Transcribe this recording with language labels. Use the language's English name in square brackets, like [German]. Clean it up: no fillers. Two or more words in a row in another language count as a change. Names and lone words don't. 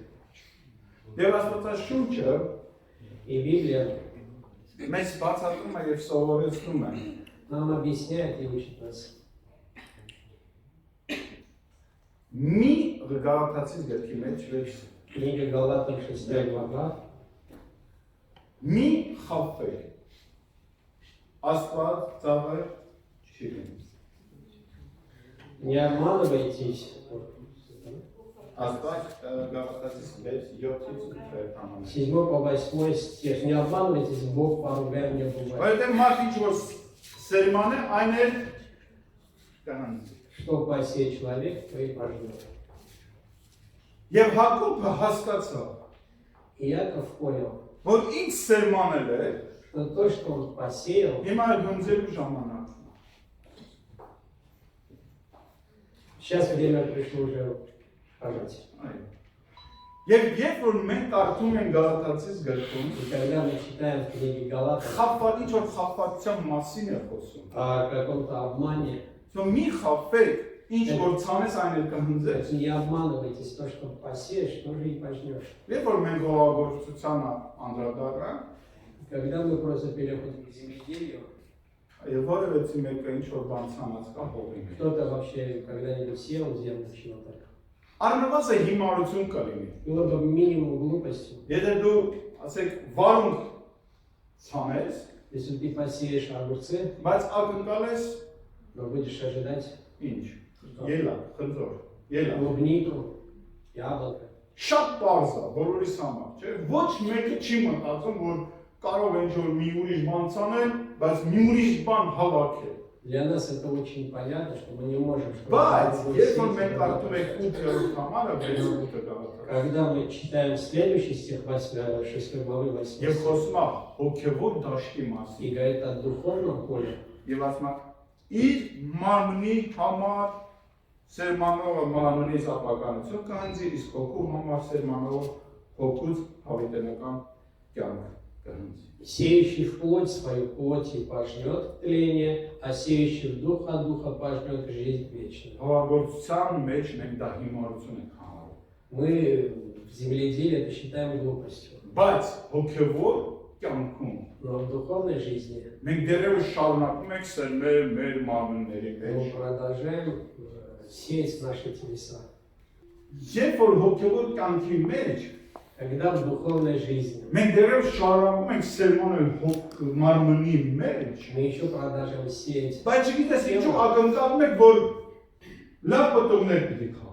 [Armenian] Եվ Աստվածաշունչը [Russian] И Библия [Armenian] մեզ բացատրում է եւ սովորեցնում է, [Russian] нам объясняет и учит нас. [Armenian] մի Գաղատացիս գրքի մեջ վեց [Russian] Книга Галатам 6 глава. [Armenian] մի խաբվեք, Աստված ծաղր չի լինի։ [Russian] Не обманывайтесь. [Armenian] Աստված Գաղատացիս 6:7-ից 8 [Russian] С 7 по 8 стих. Не обманывайтесь, Бог поругай не бывает. [Armenian] Որտեղ մարդ ինչ որ սերման է, այն էլ կանանցի։ [Russian] Что посеет человек, то и пожнет. [Armenian] Եվ Հակոբը հասկացավ, [Russian] И Яков понял, [Armenian] որ ինչ սերմանել է, [Russian] что то, что он посеял, [Armenian] հիմա հնձելու ժամանակն է։ [Russian] сейчас время пришло уже пожать. [Armenian] Այո։ Եվ երբ որ մենք կարդում ենք Գաղատացիս գրքում, [Russian] И когда мы читаем в книге Галатам [Armenian] խաբված ինչ որ խաբվածության մասին է խոսում։ [Russian] о каком-то обмане, [Armenian] Սո մի խաբվեք, ինչ որ ցանես այն էլ կհնձես։ [Russian] не обманывайтесь, то, что посеешь, то же и пожнешь. [Armenian] Երբ որ մենք հողագործությանը անդրադառնանք, [Russian] Когда мы просто переходим к земледелию, [Armenian] եւ որևէ մեկը ինչ որ բան ցանած կա հողին։ [Russian] кто-то вообще когда-нибудь сел в землю чего-то, [Armenian] Առնվազն հիմարություն կլինի։ [Russian] было бы минимум глупостью. [Armenian] Եթե դու, ասեք, վարունգ ցանես, [Russian] Если ты посеешь огурцы, [Armenian] բայց ակնկալես [Russian] но будешь ожидать [Armenian] ինչ։ Ելա, խնձոր, ելա։ [Russian] клубнику, яблоко. [Armenian] Շատ པարզ է բոլորիս համար, չէ՞։ Ոչ մեկը չի մտածում, որ կարող է ինչ-որ մի ուրիշ բան ցանել, բայց մի ուրիշ բան հավաքել։ [Russian] Для нас это очень понятно, что мы не можем [Armenian] Բայց [Russian] что-то [Armenian] երբ որ [Russian] посеять, [Armenian] մենք [Russian] что-то [Armenian] կարդում ենք հավաքել. 8-րդ համարը, 6-րդ գաղափար, [Russian] Когда мы читаем следующий стих 6 главы 8 [Armenian] եւ [Russian] стих, [Armenian] խոսում է հոգեվոր դաշտի մասին, [Russian] и говорит о духовном поле, [Armenian] եւ ասում է իր մարմնի համար Սերմանողը մարմնից ապականություն կհանձի, իսկ հոգու համար սերմանողը հոգուց հավիտենական կյանք կհանձի։ [Russian] Сеющий в плоть свою плоть и пожнет тление, а сеющий в дух от духа пожнет жизнь вечную. [Armenian] Հաղորդության մեջ մենք դա հիմարություն ենք համարում։ [Russian] Мы в земледелии это считаем глупостью. [Armenian] Բայց հոգևոր կյանքում [Russian] Но в духовной жизни [Armenian] մենք դեռևս շարունակում ենք սերմել մեր մարմինների [Russian] мы [Armenian] մեջ։ [Russian] продолжаем сеять в наши телеса. [Armenian] Երբ որ հոգևոր կյանքի մեջ [Russian] Когда в духовной жизни [Armenian] մենք դեռևս շարունակում ենք սերմանել մարմնի մեջ, [Russian] мы еще продолжаем сеять, [Armenian] բայց չգիտես ինչու ակնկալում ենք, որ լավ պտուղներ պիտի քաղ։